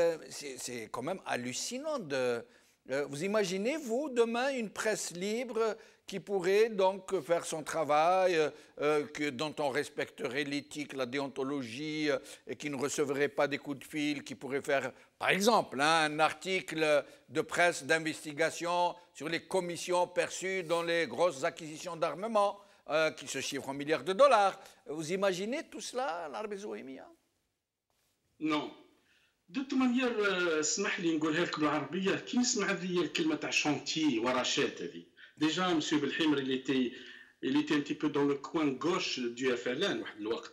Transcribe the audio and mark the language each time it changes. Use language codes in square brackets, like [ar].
[fr] C'est quand même hallucinant. Vous imaginez, vous, demain, une presse libre qui pourrait donc faire son travail, dont on respecterait l'éthique, la déontologie, et qui ne recevrait pas des coups de fil, qui pourrait faire, par exemple, hein, un article de presse d'investigation sur les commissions perçues dans les grosses acquisitions d'armement, qui se chiffrent en milliards de dollars. Vous imaginez tout cela, l'Arabie Saoudite? Non. De toute manière, [ar] اسمح لي نقولها لك بالعربيه كي نسمع هذه الكلمه تاع شونتي ورشات هذه. [fr] Déjà, M. Belhimer, il était un petit peu dans le coin gauche du FLN. M.